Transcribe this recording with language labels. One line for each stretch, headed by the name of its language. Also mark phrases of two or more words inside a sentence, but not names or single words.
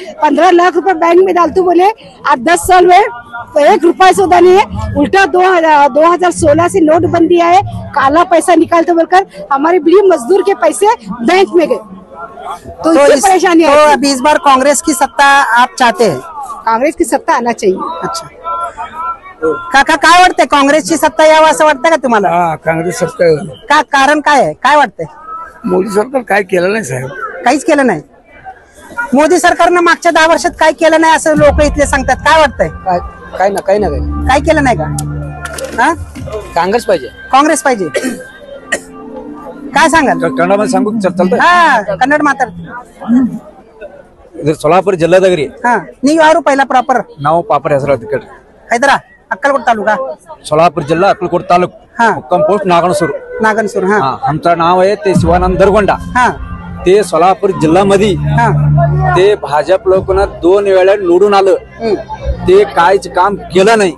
Hindi: 15 लाख रुपए बैंक में डालतू बोले, आज 10 साल में 1 रुपया सौदा नहीं है। उल्टा 2016 से नोटबंदी आए, काला पैसा निकालते बोलकर हमारे बड़ी मजदूर के पैसे बैंक में गए। तो परेशानी है। तो अभी इस बार कांग्रेस की सत्ता आप चाहते हैं? कांग्रेस की सत्ता आना चाहिए।
Marathi: अच्छा काका, काय वाटतंय, काँग्रेसची सत्ता यावं असं वाटतं का तुम्हाला? काँग्रेस सत्ता का कारण काय आहे, काय वाटतंय? मोदी सरकार काय केलं नाही साहेब, काहीच केलं नाही। मोदी सरकारनं मागच्या 10 वर्षात काय केलं नाही असं लोक इथले सांगतात, काय वाटतंय? काय ना काय केलं नाही का? काँग्रेस पाहिजे, काँग्रेस पाहिजे। काय सांगाल? कन्नडमध्ये सांगू चालतं?
Kannada: कन्नड ಮಾತಾಡ್ತೀನಿ। ಇದು ಸೊಲ್ಲಾಪುರ ಜಿಲ್ಲಾದಾಗ್ರಿ। ನೀವು ಯಾರು पहिला ಪ್ರಾಪರ್? ನಾವು ಪಾಪರ್ ಹೆಸರು ಅದಕ್ಕೆ
Marathi: ಹೈದರಾ अक्कलकोट तालुका, सोलापूर जिल्हा अक्कलकोट तालुक, मुक्काम पोस्ट नागणसूर। आमचं नाव आहे ते शिवानंद दरगोंडा। ते सोलापूर जिल्ह्यामध्ये ते भाजप लोकांना 2 वेळा निवडून आलं, ते काहीच काम केलं नाही।